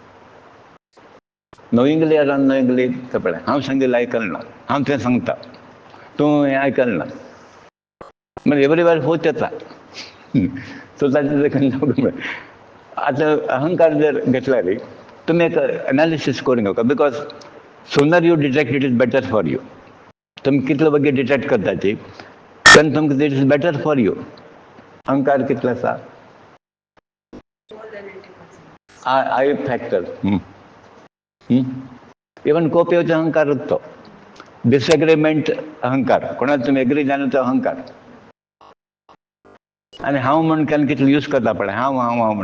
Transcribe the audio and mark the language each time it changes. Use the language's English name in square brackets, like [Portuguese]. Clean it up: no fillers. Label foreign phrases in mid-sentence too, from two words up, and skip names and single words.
[English] knowingly or unknowingly [Konkani] तें पळय, हांव सांगिल्लें आयकलें ना, हांव तें सांगता, तूं हें आयकलें ना. म्हणजे एवरी वेळ होत येता. सो ताचे आतां अहंकार जर घेतल्यार तुमी एक एनालिसीस करून घेवका. [English] because sooner you detect it is better for you. [Konkani] तुमी कितले बेगीन डिटेक्ट करताची तेन्ना तुमकां [English] it is better for you. [Konkani] अहंकार कितलो आसा, [English] I factor. [Konkani] इवन कोप येवचो अहंकारच तो. डिसएग्रीमेंट अहंकार, कोणाक तुमी एग्री जायना तो अहंकार. आनी हांव म्हण केन्ना कितले यूज करता पळय, हांव हांव हांव म्हण.